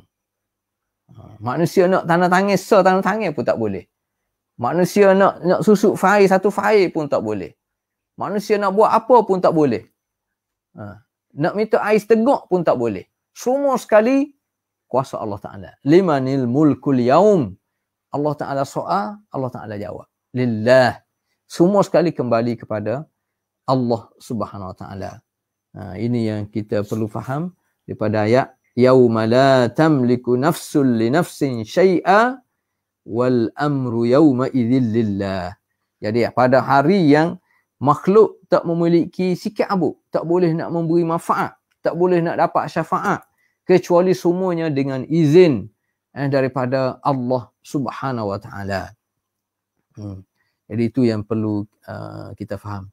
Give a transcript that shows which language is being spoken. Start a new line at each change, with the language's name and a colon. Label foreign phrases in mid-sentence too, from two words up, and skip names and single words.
Malay: Manusia nak tanda tangan, tanda tangan pun tak boleh. Manusia nak susuk fair, satu fair pun tak boleh. Manusia nak buat apa pun tak boleh. Nak minta air setegak pun tak boleh. Semua sekali kuasa Allah Ta'ala.
Arabic: لمن الملك اليوم.
Malay: Allah Ta'ala soal, Allah Ta'ala jawab. Lillah. Semua sekali kembali kepada Allah
Arabic: سبحانه و تعالى.
Malay: Ini yang kita perlu faham daripada ayat
Arabic: يوم لا تملك نفس لنفس شيئا والأمر يومئذ لله.
Malay: Jadi pada hari yang makhluk tak memiliki sikit abu, tak boleh nak memberi manfaat, tak boleh nak dapat syafaat kecuali semuanya dengan izin daripada Allah
Arabic: سبحانه و تعالى.
Malay: Jadi itu yang perlu kita faham.